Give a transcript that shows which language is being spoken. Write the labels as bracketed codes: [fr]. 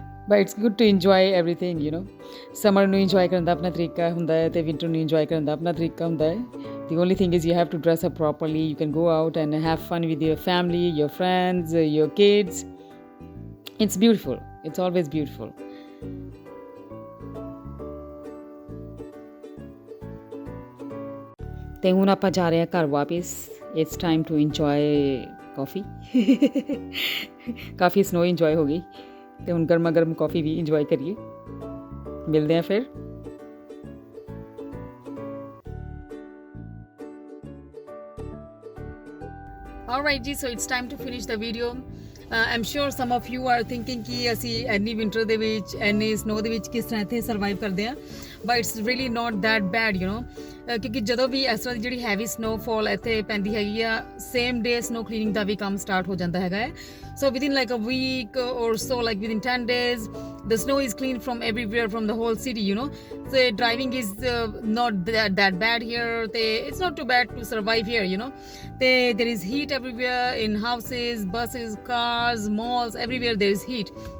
[en] But it's good to enjoy everything, you know. [pa] Summer ਨੂੰ enjoy ਕਰਨ ਦਾ ਆਪਣਾ ਤਰੀਕਾ ਹੁੰਦਾ ਹੈ ਤੇ winter ਨੂੰ enjoy ਕਰਨ ਦਾ ਆਪਣਾ ਤਰੀਕਾ ਹੁੰਦਾ ਹੈ. [en] The only thing is you have to dress up properly. You can go out and have fun with your family, your friends, your kids. It's beautiful. It's always beautiful. [pa] ਤੇ ਹੁਣ ਆਪਾਂ ਜਾ ਰਹੇ ਹਾਂ ਘਰ ਵਾਪਿਸ. [en] It's time to enjoy ਕਾਫੀ. [pa] Coffee snow enjoy ਹੋ ਗਈ ਤੇ ਹੁਣ ਗਰਮਾ ਗਰਮ ਕਾਫੀ ਵੀ ਇੰਜੋਏ ਕਰੀਏ. ਮਿਲਦੇ ਹਾਂ ਫਿਰ. [en] Alright ਜੀ, so it's time to finish the video. I'm sure some of you are thinking [pa] ਕਿ ਅਸੀਂ ਐਨੀ ਵਿੰਟਰ ਦੇ ਵਿੱਚ ਐਨੀ ਸਨੋ ਦੇ ਵਿੱਚ ਕਿਸ ਤਰ੍ਹਾਂ ਇੱਥੇ ਸਰਵਾਈਵ ਕਰਦੇ ਹਾਂ, [en] but it's really not that bad, you know. [pa] ਕਿਉਂਕਿ ਜਦੋਂ ਵੀ ਇਸ ਤਰ੍ਹਾਂ ਦੀ ਜਿਹੜੀ ਹੈਵੀ ਸਨੋਫਾਲ ਇੱਥੇ ਪੈਂਦੀ ਹੈਗੀ ਆ, ਸੇਮ ਡੇ ਸਨੋ ਕਲੀਨਿੰਗ ਦਾ ਵੀ ਕੰਮ ਸਟਾਰਟ ਹੋ ਜਾਂਦਾ ਹੈਗਾ ਹੈ. [en] So within like a week or so, like within 10 days, the snow is cleaned from everywhere, from the whole city, you know. So driving is not that bad here. It's not too bad to survive here, you know. There is heat everywhere, in houses, buses, cars, malls, everywhere there is heat.